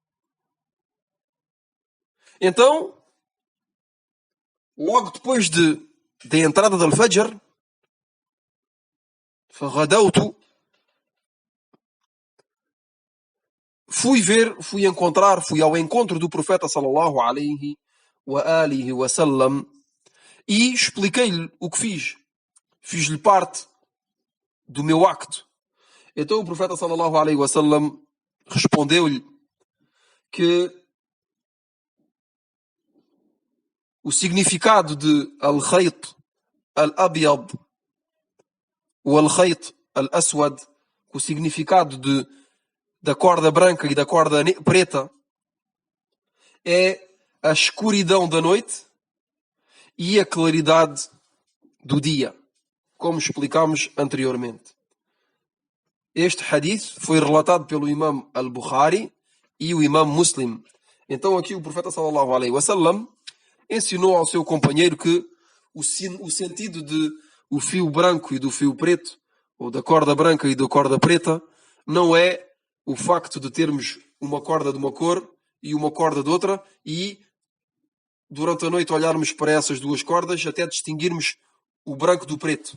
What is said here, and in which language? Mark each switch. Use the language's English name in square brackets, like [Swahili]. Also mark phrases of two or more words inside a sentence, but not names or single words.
[Portuguese] Então, logo depois da entrada do Fajr, fui ao encontro do profeta [Arabic] صلى الله عليه وآله وسلم [Portuguese] e expliquei-lhe o que fiz. Fiz-lhe parte do meu acto. Então o profeta [Arabic] صلى الله عليه وسلم [Portuguese] respondeu-lhe que o significado de [Arabic] الخيط الأبيض [Portuguese] ou [Arabic] الخيط الأسود, [Portuguese] o significado da corda branca e da corda preta, é a escuridão da noite e a claridade do dia, como explicámos anteriormente. Este hadith foi relatado pelo Imam al-Bukhari e o Imam Muslim. Então aqui o profeta [Arabic] صلى الله عليه وسلم [Portuguese] ensinou ao seu companheiro que o sentido de o fio branco e do fio preto, ou da corda branca e da corda preta, não é o facto de termos uma corda de uma cor e uma corda de outra e durante a noite olharmos para essas duas cordas até distinguirmos o branco do preto.